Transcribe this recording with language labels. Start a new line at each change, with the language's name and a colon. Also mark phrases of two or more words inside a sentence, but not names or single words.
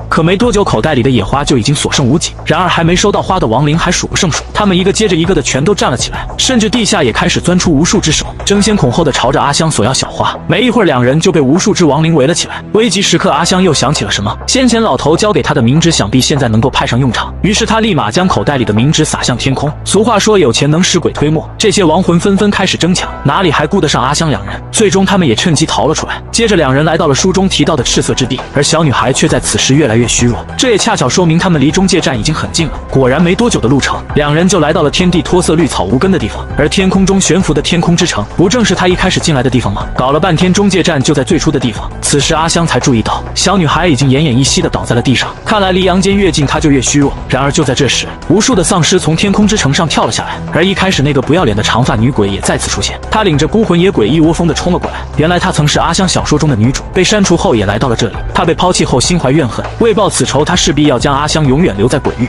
Chinese: 可沒多久，口袋裡的野花就已經所剩無幾。然而還沒收到花的亡靈還數不勝數，他們一個接着一個的全都站了起來，甚至地下也開始鑽出無數隻手，爭先恐後地朝着阿香索要小花。沒一會兒，兩人就被無數隻亡靈圍了起來。危急時刻，阿香又想起了什麼，先前老頭交給他的冥紙想必現在能夠派上用場，於是他立馬將口袋裡的冥紙撒向天空。俗話說有錢能使鬼推磨，這些亡魂紛紛開始爭搶，哪裡還顧得上阿香兩人？最終他們也趁機逃了出來。接着兩人來到了書中提到的赤色之地，而小女孩卻在此時越來越虛弱，這也恰巧說明他們離中介站已經很近了。果然沒多久的路程，兩人就來到了天地脫色綠草無根的地方，而天空中懸浮的天空之城，不正是他一開始進來的地方嗎？搞了半天中介站就在最初的地方。此時阿香才注意到，小女孩已經奄奄一息地倒在了地上，看來離陽間越近她就越虛弱。然而就在這時，無數的喪屍從天空之城上跳了下來，而一開始那個不要臉的長髮女鬼也再次出現，她領着孤魂野鬼一窩蜂地衝了過來。原來她曾是阿香小說中的女主，被刪除後也來到了這裡。她被拋棄後心懷怨恨，為報此仇，她勢必要將阿香永遠留在鬼域。